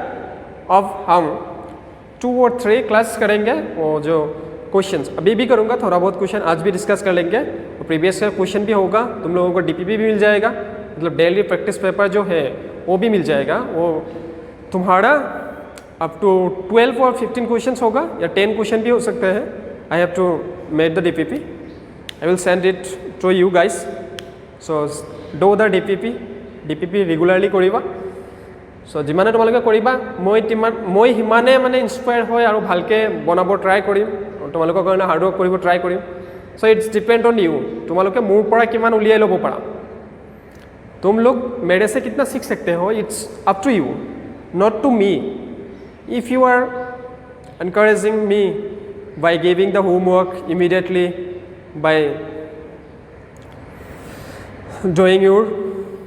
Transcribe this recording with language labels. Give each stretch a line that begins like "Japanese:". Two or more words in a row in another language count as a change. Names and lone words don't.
Hindi: अब हम 2 और 3 क्लास करेंगे, वो जो क्वेश्चंस अभी भी करूँगा, थोड़ा बहुत क्वेश्चन आज भी डिस्कस कर लेंगे, और प्रीवियस का क्वेश्चन भी होगा, तुम लोगों को डीपीपी भी मिल जाएगा, मतलब
English: daily practice paper
Hindi: जो है वो भी मिल जाएगा। वो तुम्हारा
English: up to
Hindi: 12 और 15 क्वेश्चंस होगा, या 10 क्वेश्चन भी हो सकते हैं।
English: I have to make the DPP, I will send it to you guys, so do the DPP
Assamese: ৰেগুলাৰলি কৰিবা। সো যিমানে তোমালোকে কৰিবা মই সিমানে মানে ইনস্পায়াৰ হয় আৰু ভালকে বনাব ট্ৰাই কৰিম, তোমালোকৰ কাৰণে
English: hard work
Assamese: কৰিব ট্ৰাই কৰিম।
English: so its depend on you,
Assamese: তোমালোকে মোৰ পৰা কিমান উলিয়াই ল'ব পাৰা,
Hindi: तुम लोग मेरे से कितना सीख सकते हो,
English: it's up to you, not to me. if you are encouraging me by giving the homework immediately, by doing your